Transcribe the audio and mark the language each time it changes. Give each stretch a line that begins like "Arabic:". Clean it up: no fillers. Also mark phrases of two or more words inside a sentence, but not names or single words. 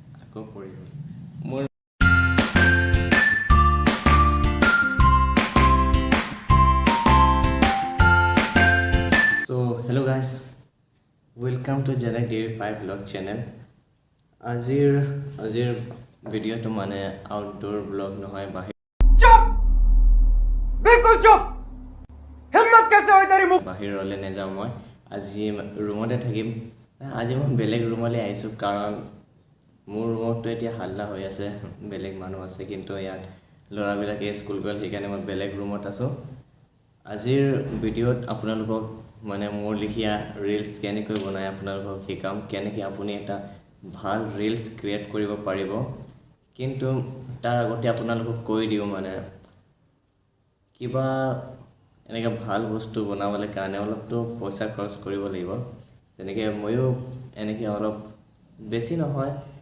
Assamese: আকৌ পৰি গ'ল মোৰ
English: So hello guys, welcome to Janak Dairy 5 vlog channel.
Assamese: আজিৰ ভিডিঅ'টো মানে
English: outdoor blog
Assamese: নহয়
Hindi: चुप बिल्कुल चुप हिम्मत कैसे होई तेरी मुंह
Assamese: বাহিৰলৈ নেযাওঁ মই আজি ৰুমতে থাকিম আজি মই বেলেগ ৰুমলৈ আহিছোঁ কাৰণ মোৰ ৰুমতো এতিয়া হাল্লা হৈ আছে বেলেগ মানুহ আছে কিন্তু ইয়াত ল'ৰাবিলাকে স্কুল গ'ল সেইকাৰণে মই বেলেগ ৰুমত আছোঁ আজিৰ ভিডিঅ'ত আপোনালোকক মানে মোৰ লিখিয়া ৰিলছ কেনেকৈ বনাই আপোনালোকক শিকাম কেনেকৈ আপুনি এটা ভাল
English: reels create
Assamese: কৰিব পাৰিব কিন্তু তাৰ আগতে আপোনালোকক কৈ দিওঁ মানে কিবা এনেকৈ ভাল বস্তু বনাবলৈ কাৰণে অলপতো পইচা খৰচ কৰিব লাগিব যেনেকৈ ময়ো এনেকৈ অলপ বেছি নহয়